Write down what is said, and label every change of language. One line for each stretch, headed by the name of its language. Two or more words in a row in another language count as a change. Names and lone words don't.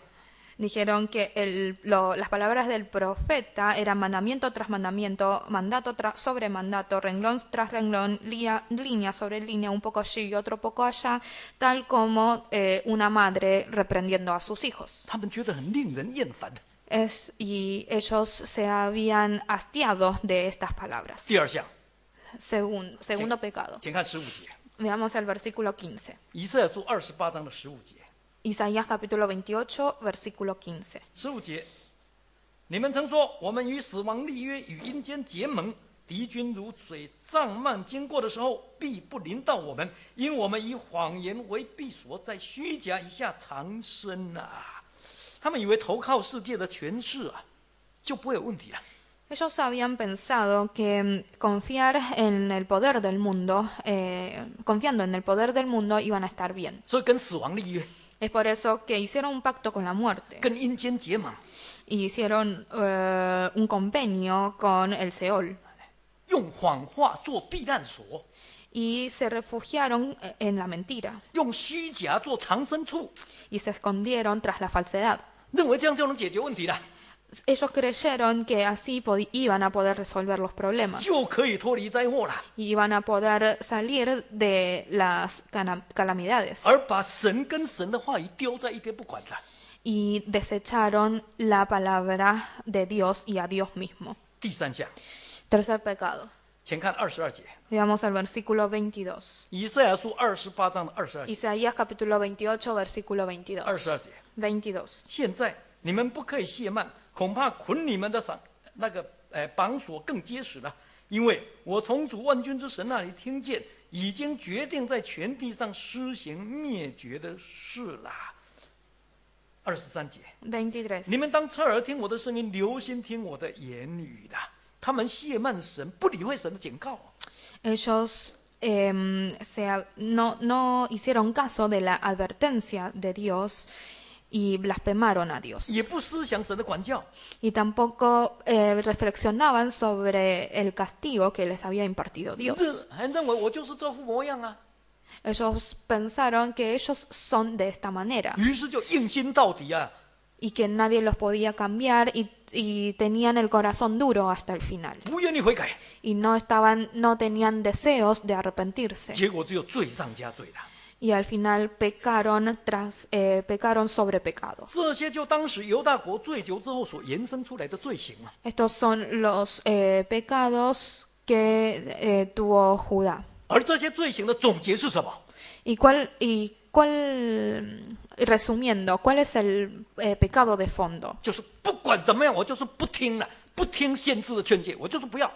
Spanish: Dijeron que las palabras del profeta eran mandamiento tras mandamiento, mandato sobre mandato, renglón tras renglón, línea sobre línea, un poco allí y otro poco allá, tal como una madre reprendiendo a sus hijos.
Chinese: 他们觉得很令人厌烦的。
Spanish: Y ellos se habían hastiado de estas palabras.
Chinese: 第2项，
Spanish: Segundo pecado.
Chinese: 请看15节，
Spanish: Veamos el versículo 15.
Chinese: 以赛亚书28章的15节。
Spanish: Isaías capítulo 28, versículo 15.
Chinese: 15 节，你们曾说，我们与死亡立约，与阴间结盟，敌军如水涨漫经过的时候，必不临到我们，因我们以谎言为避所，在虚假以下藏身啊。他们以为投靠世界的权势啊，就不会有问题了。
Spanish: Ellos habían pensado que confiar en el poder del mundo, confiando en el poder del mundo, iban a estar bien.
Chinese: 所以跟死亡立约，
Spanish: Es por eso que hicieron un pacto con la muerte
Chinese: 跟阴间结盟，
Spanish: y hicieron un convenio con el Seol
Chinese: 用谎话做避难所，
Spanish: y se refugiaron en la mentira
Chinese: 用虚假做藏身处，
Spanish: y se escondieron tras la falsedad.
Chinese: 认为这样就能解决问题了，
Spanish: Ellos creyeron que así iban a poder resolver los problemas
Chinese: 就可以脱离灾祸了。
Spanish: y iban a poder salir de las calamidades.
Chinese: 而把神跟神的话语丢在一边不管了。
Spanish: Y desecharon la palabra de Dios y a Dios mismo.
Chinese: 第3项，
Spanish: Tercer pecado.
Chinese: 请看22节，
Spanish: Veamos el versículo 22.
Chinese: 以赛亚书28章的22节。
Spanish: Isaías capítulo 28, versículo 22.
Chinese: 22 节， 22. 现在你们不可以懈慢，恐怕捆你们的绑锁更结实了，因为我从主万军之神那里听见，已经决定在全地上施行灭绝的事啦。23节， 23. 你们当侧耳听我的声音，留心听我的言语啦。他们懈慢神，不理会神的警告。
Spanish: Ellos no hicieron caso de la advertencia de Dios y blasfemaron a Dios.
Chinese: 也不思想神的管教，
Spanish: Y tampoco reflexionaban sobre el castigo que les había impartido Dios.
Chinese: 还认为我就是这副模样啊，
Spanish: Ellos pensaron que ellos son de esta manera
Chinese: 于是就硬心到底啊。
Spanish: y que nadie los podía cambiar y tenían el corazón duro hasta el final.
Chinese: 不愿意悔改，
Spanish: Y no tenían deseos de arrepentirse.
Chinese: 结果只有罪上加罪了。
Spanish: Y al final pecaron sobre pecado.
Chinese: 这些就当时犹大国醉酒之后所延伸出来的罪行嘛。
Spanish: Estos son los pecados que tuvo Judá.
Chinese: 而这些罪行的总结是什么？
Spanish: Resumiendo, ¿cuál es el pecado de fondo?
Chinese: 就是不管怎么样，我就是不听了，不听先知的劝诫，我就是不要。